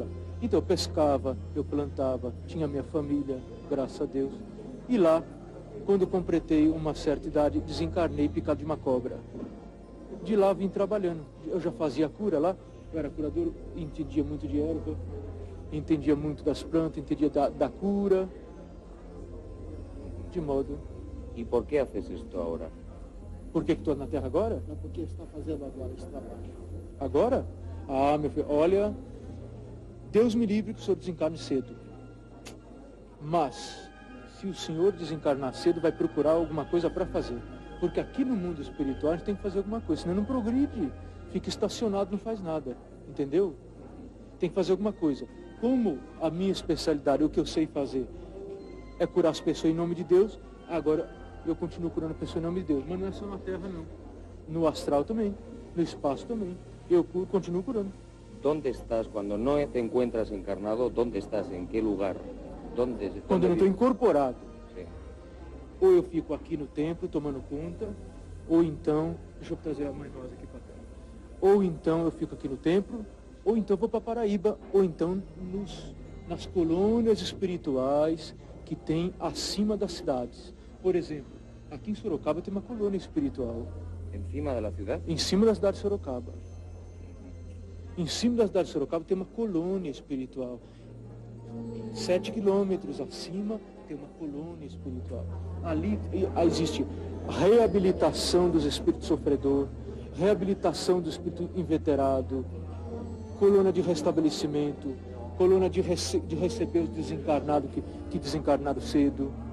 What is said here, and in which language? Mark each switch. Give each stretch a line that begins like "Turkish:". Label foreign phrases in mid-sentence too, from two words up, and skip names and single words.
Portuguese: Então eu pescava, eu plantava, tinha minha família, graças a Deus. E lá, quando eu completei uma certa idade, desencarnei picado de uma cobra. De lá vim trabalhando. Eu já fazia cura lá, eu era curador, entendia muito de erva, entendia muito das plantas, entendia da cura. De modo...
Spanish: ¿Y por qué haces esto ahora?
Portuguese: Por que estou na Terra agora? Não, porque está fazendo agora esse trabalho. Agora? Ah, meu filho, olha, Deus me livre que o senhor desencarne cedo. Mas, se o senhor desencarnar cedo, vai procurar alguma coisa para fazer. Porque aqui no mundo espiritual a gente tem que fazer alguma coisa, senão não progride. Fica estacionado, não faz nada. Entendeu? Tem que fazer alguma coisa. Como a minha especialidade, o que eu sei fazer, é curar as pessoas em nome de Deus, agora eu continuo curando pessoas em nome de Deus. Mas não é só na Terra, não. No astral também, no espaço também. Eu continuo curando.
Spanish: ¿Dónde estás cuando no te encuentras encarnado? ¿Dónde estás? ¿En qué lugar?
Portuguese: Quando eu não estou vives? incorporado. Sí. Ou eu fico aqui no templo tomando conta, ou então, deixa eu trazer a mãe nossa aqui para cá. Ou então eu fico aqui no templo, ou então vou para Paraíba, ou então nas colônias espirituais que tem acima das cidades. Por exemplo, aqui em Sorocaba tem uma colônia espiritual,
Spanish: ¿Encima de la ciudad?
Portuguese: em cima da cidade de Sorocaba. Em cima da cidade de Sorocaba tem uma colônia espiritual. 7 quilômetros acima tem uma colônia espiritual. Ali existe reabilitação dos espíritos sofredor, reabilitação do espírito inveterado, colônia de restabelecimento, colônia de receber os desencarnados que desencarnaram cedo.